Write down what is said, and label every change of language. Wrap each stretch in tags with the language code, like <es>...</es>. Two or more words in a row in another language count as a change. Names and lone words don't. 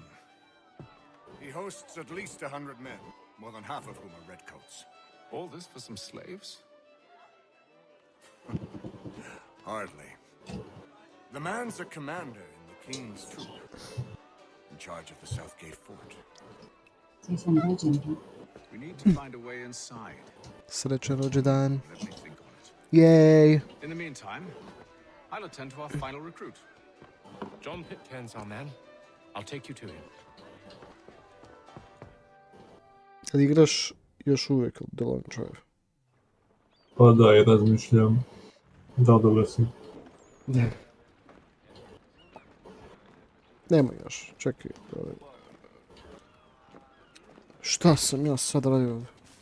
<en>He hosts at least 100 men, more than half of whom are redcoats. All this for some slaves? Hardly. The man's a commander in the king's troop, in charge of the Southgate fort. We need to find a way inside.</en> <sr>Srećan rođendan.</sr> <en>Let me think on it. Yay! In the meantime, I'll attend to our final recruit. John Pitcairn's our man. I'll take you to him.</en> <bs>Kad igraš još uvijek The Long Drive? Pa da, i razmišljam. Da, dobro sam. Nema još, čekaj. Šta sam ja sad radio ovdje?</bs>